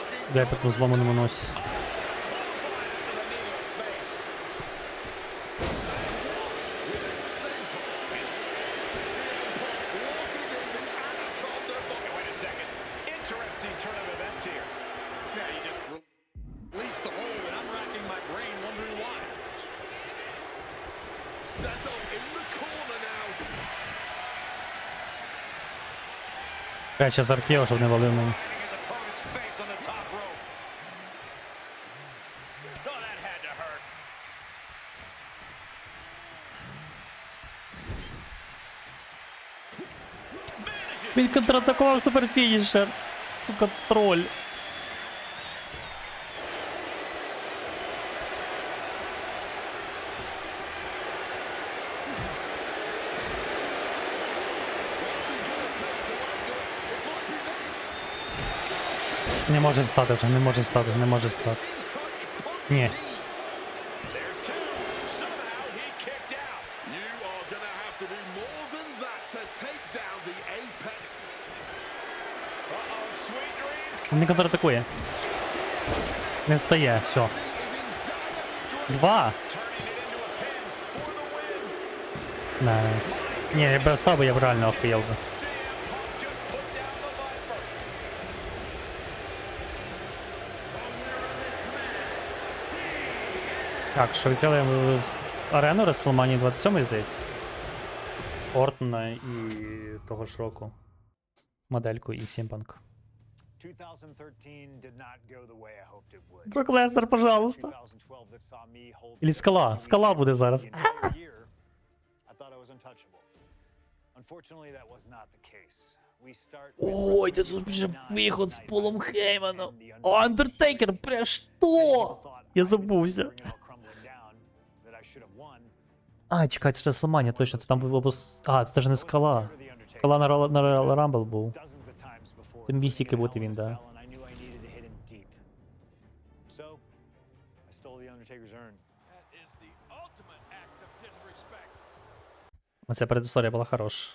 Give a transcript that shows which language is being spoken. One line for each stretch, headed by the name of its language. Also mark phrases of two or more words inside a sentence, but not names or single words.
Ukrainian: Дай по тому зломаному носі.
English: Interesting turn of events here. Yeah, he just released the hold, and I'm racking my brain wondering why. Set up in the corner now.
Ukrainian: Кача з аркео, щоб не валив нам.
English: His opponent's face on the top rope. Oh, that had to hurt.
Ukrainian: Він контратакував суперфінішер. Контроль. Не може встати вже, не може встати, не може встати. Ні.
English: There's two. Somehow he kicked out. You are going to have to do more than that to take down the Apex. Uh-oh, sweet dreams.
Ukrainian: Він не контратакує. Не встає, все.
English: Is in dire straits. 2. Turning it into a pin for the win.
Ukrainian: Найс. Ні, я б встав, бо я б реально охуєв би.
English: CM Punk just put down the Viper.
Ukrainian: Так, що відкрили арену WrestleMania 27, здається. Ортона і того ж року. Модельку і CM Punk.
English: 2013 did not go the way I hoped it would.
Ukrainian: Брок Леснер, пожалуйста.
English: 2012 that saw me hold
Ukrainian: Или скала. Скала буде зараз.
English: the entire year, I thought I was untouchable. Unfortunately, that was not the case. We start
Ukrainian: Ой, да тут вже виход з Полом Хейманом. О, Андертейкер, бля, що? Я забувся. А, чекай, це WrestleMania, точно, це там був обос... А, це ж не скала. Скала на Royal Rumble був. Це міг тільки бути він, да. Оця передісторія була хороша.